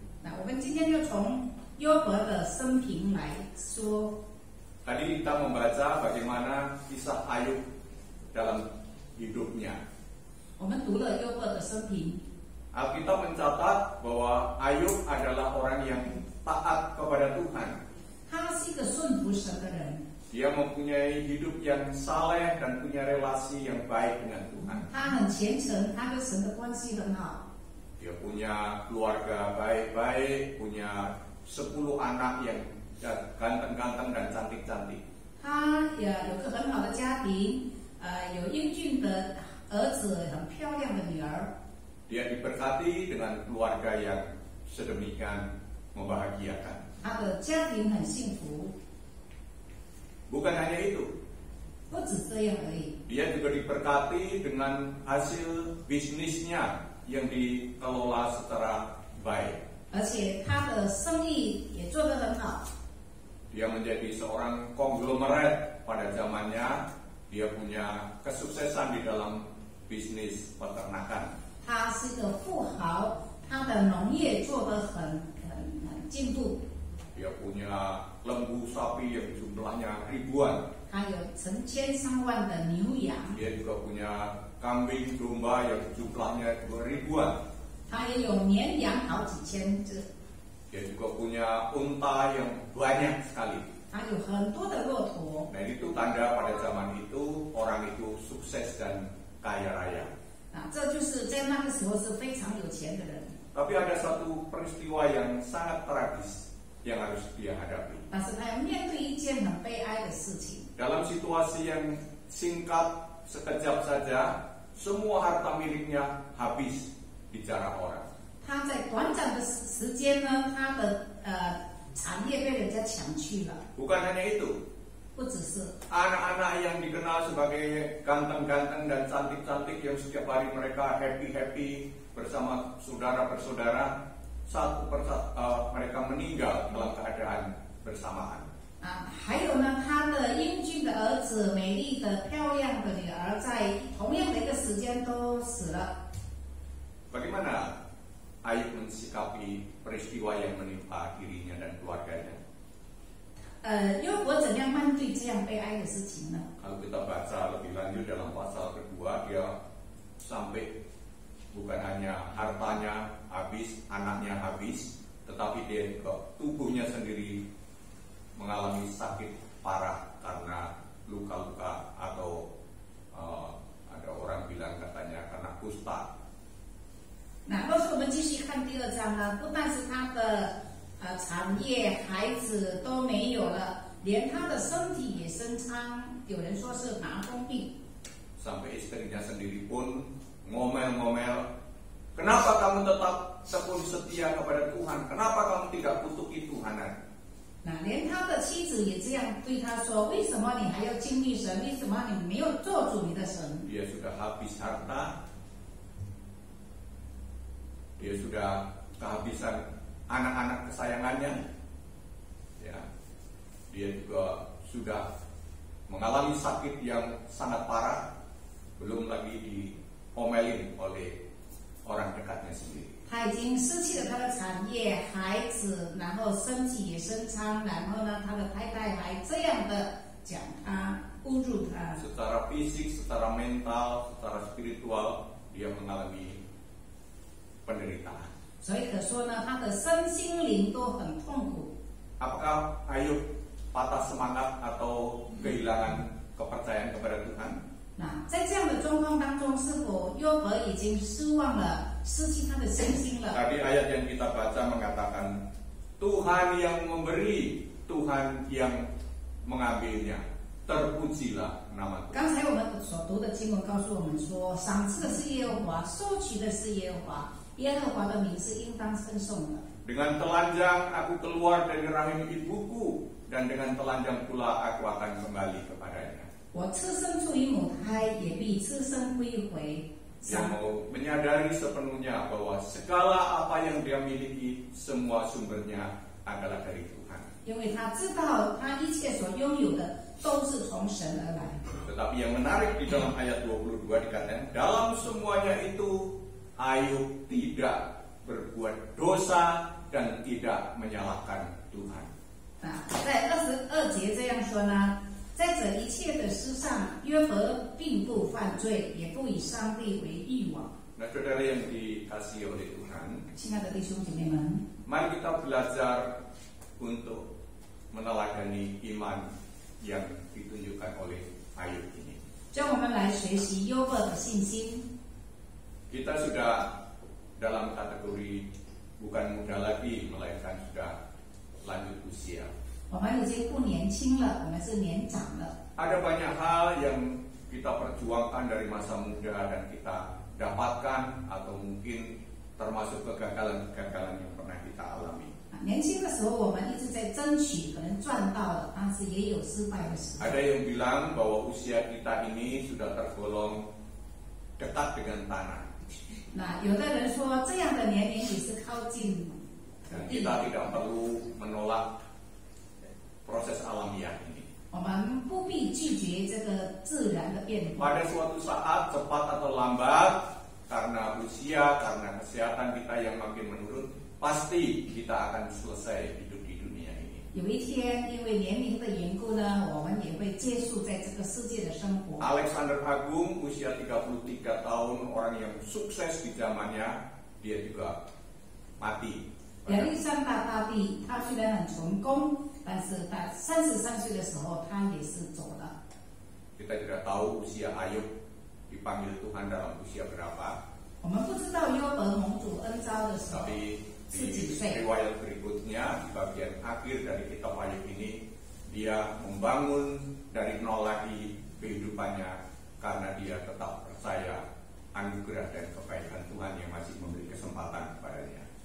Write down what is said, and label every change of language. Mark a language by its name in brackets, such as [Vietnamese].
[Chinese] 那我们今天就从约伯的生平来说。 [Indonesian] Tadi kita membaca bagaimana kisah Ayub dalam hidupnya. [Chinese] 我们读了约伯的生平。 [Indonesian] Alkitab mencatat bahwa Ayub adalah orang yang taat kepada Tuhan. [Chinese] 他是一个顺服神的人， [Indonesian] Dia mempunyai hidup yang saleh dan punya relasi yang baik dengan Tuhan. [Chinese] 他很虔诚，他跟神的关系很好。 [Indonesian] Dia punya keluarga baik-baik, punya 10 anak yang ganteng-ganteng dan cantik-cantik. [Chinese] 他也有个很好的家庭，有英俊的儿子，很漂亮的女儿。 [Indonesian] Dia diberkati dengan keluarga yang sedemikian membahagiakan. [Chinese] 他的家庭很幸福。 [Indonesian] Bukan hanya itu, [Chinese] 不止这样而已， [Indonesian] dia juga diberkati dengan hasil bisnisnya yang dikelola secara baik. [Chinese] 而且他的生意也做得很好。 [Indonesian] Dia menjadi seorang konglomerat pada zamannya. Dia punya kesuksesan di dalam bisnis peternakan. [Chinese] 他是一个富豪，他的农业做得很进步。 [Indonesian] Dia punya lembu sapi yang jumlahnya ribuan. [Chinese] 他有成千上万的牛羊， [Indonesian] Dia juga punya kambing domba yang jumlahnya juga ribuan. [Chinese] 他也有绵羊好几千只， [Indonesian] Dia juga punya unta yang banyak sekali. [Chinese] 他有很多的骆驼。 [Indonesian] Nah, itu tanda pada zaman itu orang itu sukses dan kaya raya. [Chinese] 这就是在那个时候是非常有钱的人。 [Indonesian] Tapi ada satu peristiwa yang sangat tragis yang harus dia hadapi. [Chinese] 但是他要面对一件很悲哀的事情。 [Indonesian] Dalam situasi yang singkat, sekejap saja, semua harta miliknya habis dijarah orang. [Chinese] 他在短暂的时间呢，他的产业被人家抢去了。 [Indonesian] Bukan hanya itu, [Chinese] 不只是 [Indonesian] anak-anak yang dikenal sebagai ganteng-ganteng dan cantik-cantik yang setiap hari mereka happy-happy bersama saudara bersaudara, satu persatu mereka meninggal dalam keadaan bersamaan. [Chinese] 还有呢，他的英俊的儿子、美丽的、漂亮的女儿，在同样的一个时间都死了。 [Indonesian] Bagaimana Ayub mensikapi peristiwa yang menimpa dirinya dan keluarganya? [Chinese] 约伯怎样面对这样悲哀的事情呢？ [Indonesian] Kalau kita baca lebih lanjut dalam pasal kedua, dia sampai bukan hanya hartanya habis, anaknya habis, tetapi dia juga tubuhnya sendiri mengalami sakit parah karena luka-luka atau ada orang bilang katanya karena kusta. [Chinese] 那若是我们继续看第2章呢，不但是他的产业、孩子都没有了，连他的身体也生疮，有人说是麻风病。 [Indonesian] Sampai istrinya sendiri pun ngomel-ngomel, kenapa kamu tetap tekun setia kepada Tuhan? Kenapa kamu tidak kutuki Tuhanan? [Chinese] 那连他的妻子也这样对他说：“为什么你还要敬畏神？为什么你没有做主你的神？” [Indonesian] Dia sudah habis harta, dia sudah kehabisan anak-anak kesayangannya, ya, dia juga sudah mengalami sakit yang sangat parah, belum lagi diomelin oleh orang dekatnya sendiri. [Chinese] 他已经失去了他的产业、孩子，然后身体也生疮，然后呢，他的太太还这样的讲他、侮辱他。 [Indonesian] Secara fisik, secara mental, secara spiritual, dia mengalami penderitaan. [Chinese] 所以可说呢，他的身心灵都很痛苦。 [Indonesian] Apakah Ayub patah semangat atau kehilangan kepercayaan kepada Tuhan? [Chinese] 那在这样的状况当中，是否约伯已经失望了，失去他的信心了？ [Indonesian] Tadi ayat yang kita baca mengatakan Tuhan yang memberi, Tuhan yang mengambilnya. Terpujilah nama Tuhan. [Chinese] 刚才我们所读的经文告诉我们说，赏赐的是耶和华，收取的是耶和华，耶和华的名是应当称颂的。 [Indonesian] Dengan telanjang aku keluar dari rahim ibuku, dan dengan telanjang pula aku akan kembali kepadanya. [Chinese] 我赤身出于母胎，也必赤身归回。 [Indonesian] Dia mau menyadari sepenuhnya bahwa segala apa yang dia miliki, semua sumbernya adalah dari Tuhan. [Chinese] 因为他知道他一切所拥有的都是从神而来。 [Indonesian] Tetapi yang menarik di dalam ayat 22 dikatakan, dalam semuanya itu Ayub tidak berbuat dosa dan tidak menyalahkan Tuhan. [Chinese] 在22节这样说呢，在这一切的事上，约伯并不犯罪，也不以上帝为欲望。 [Indonesian] Nah, saudara yang dikasihi oleh Tuhan, [Chinese] 亲爱的弟兄姐妹们， [Indonesian] mari kita belajar untuk meneladani iman yang ditunjukkan oleh Ayub ini. [Chinese] 让我们来学习约伯的信心。 [Indonesian] Kita sudah dalam kategori bukan muda lagi, melainkan sudah lanjut usia. [Chinese] 我们已经不年轻了，我们是年长了。 [Indonesian] Ada banyak hal yang kita perjuangkan dari masa muda dan kita dapatkan atau mungkin termasuk kegagalan-kegagalan yang pernah kita alami. [Chinese] 年轻的时候，我们一直在争取，可能赚到了，但是也有失败的时候。 [Indonesian] Ada yang bilang bahwa usia kita ini sudah tergolong dekat dengan tanah. [Chinese] 那有的人说，这样的年龄也是靠近 [Indonesian] Dan [Chinese] 地。 [Indonesian] kita tidak perlu menolak proses alamiah ini. [Chinese] 我们不必拒绝这个自然的变化。 [Indonesian] Pada suatu saat, cepat atau lambat, karena usia, karena kesehatan kita yang makin menurun, pasti kita akan selesai hidup di dunia ini. [Chinese] 有一天，因为年龄的缘故呢，我们也会结束在这个世界的生活。 [Indonesian] Alexander Agung, usia 33 tahun, orang yang sukses di zamannya, dia juga mati. [Chinese] 亚历山大大帝，他虽然很成功，但是在33岁的时候，他也是走了。 [Indonesian] Kita tidak tahu usia Ayub dipanggil Tuhan dalam usia berapa, [Chinese] 我们不知道约伯蒙主恩召的时候 [Indonesian] tapi [Chinese] 是几 [Indonesian] di [Chinese] 岁。 [Indonesian] riwayat berikutnya, di bagian akhir dari kitab Ayub ini, dia membangun dari nol lagi kehidupannya karena dia tetap percaya anugerah dan kebaikan Tuhan yang masih memberi kesempatan kepadanya.